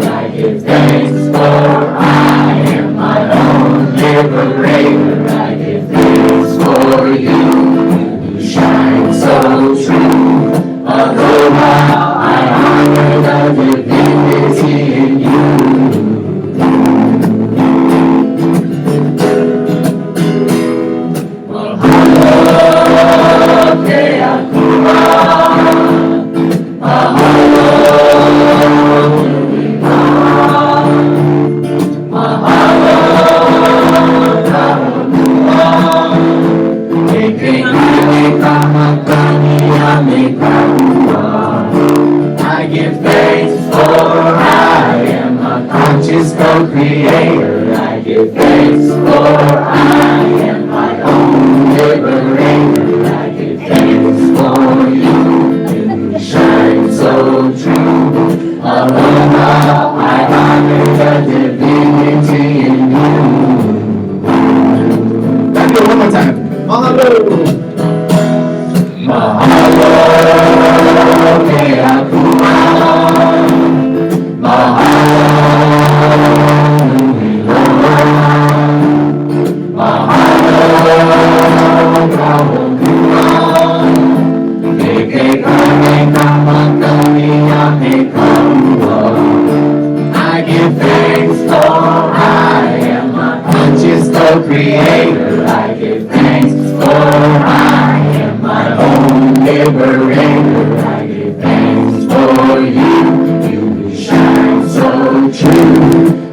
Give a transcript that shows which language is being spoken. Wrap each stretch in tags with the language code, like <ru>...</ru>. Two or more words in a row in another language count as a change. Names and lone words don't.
<en>I give thanks for I am my own liberator. I give thanks for you, you shine so true. Aloha, I honor the divinity in you.</en> <haw>Mahalo, ke akua. Mahalo, mahalo, kaulua. Eke kane kamakani ame kaua.</haw> <en>I give thanks for I am a conscious co-creator. I give thanks for I am my own liberator. I give thanks for you, you shine so true. Aloha, I honor the divinity in you. Let's do it one more time.</en> <haw>Mahalo. Mahalo, ke akua. Mahalo, iloa. Mahalo, kaulua. Eke kane kamakani ame kaua.</haw> <en>I give thanks for I am a conscious co-creator. I give thanks for I am my own liberator. I give thanks for you, you shine so true.</en>